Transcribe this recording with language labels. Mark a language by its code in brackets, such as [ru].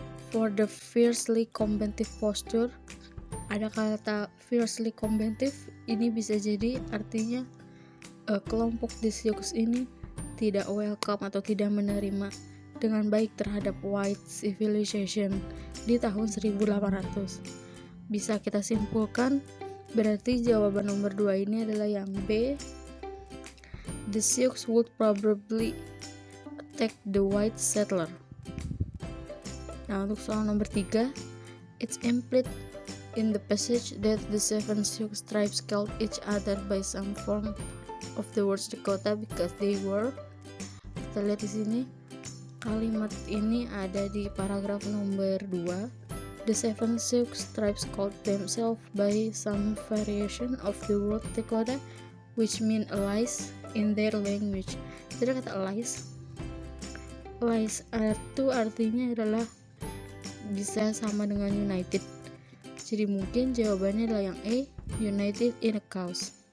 [en] For the fiercely combative posture, [id] ada kata fiercely combative, ini bisa jadi artinya kelompok The Sioux ini tidak welcome atau tidak menerima dengan baik terhadap [en] white civilization [id] di tahun 1800. Bisa kita simpulkan, berarti jawaban nomor 2 ini adalah yang B. [en] The Sioux would probably attack the white settler. [id] Nah, untuk soal nomor 3, [en] it's implied in the passage that the 7 Sioux tribes called each other by some form of the word Dakota because they were. [id] Kita lihat di sini, kalimat ini ada di paragraf nomor 2. [en] The 7 Sioux tribes called themselves by some variation of the word Dakota, which mean allies in their language. [id] Jadi kata allies itu artinya adalah bisa sama dengan united. Jadi mungkin jawabannya adalah yang A, [en] united in a cause.